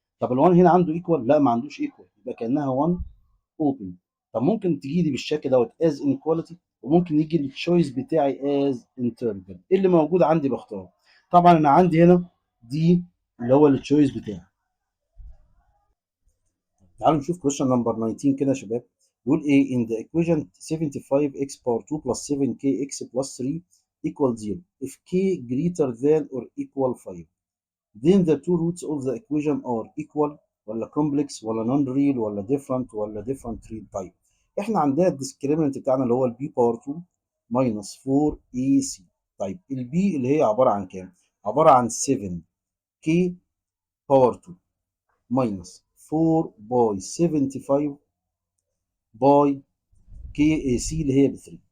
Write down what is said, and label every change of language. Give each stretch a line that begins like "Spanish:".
Arabic: طب ال1 هنا عنده ايكوال؟ لا ما عندوش ايكوال، يبقى كانها 1 اوبن. طب ممكن تجي لي بالشكل دوت از انيكواليتي، وممكن يجي التشويس بتاعي از انترفال. ايه اللي موجود عندي بختاره. طبعا انا عندي هنا دي اللي هو التشويس بتاعي. تعالوا نشوف
English: question number 19
Arabic: كده يا شباب. بيقول ايه
English: in the equation 75x power 2 plus 7kx plus 3 equal 0 if k greater than or equal 5 then the two roots of the equation are equal ولا complex ولا non-real ولا different ولا different real.
Arabic: طيب احنا عندنا الديسكريمنت بتاعنا اللي هو البي باور 2 minus 4ac. طيب البي اللي هي عباره عن كام؟ عباره عن 7k باور 2 minus 4 باي 75 باي كي سي اللي هي ب 3.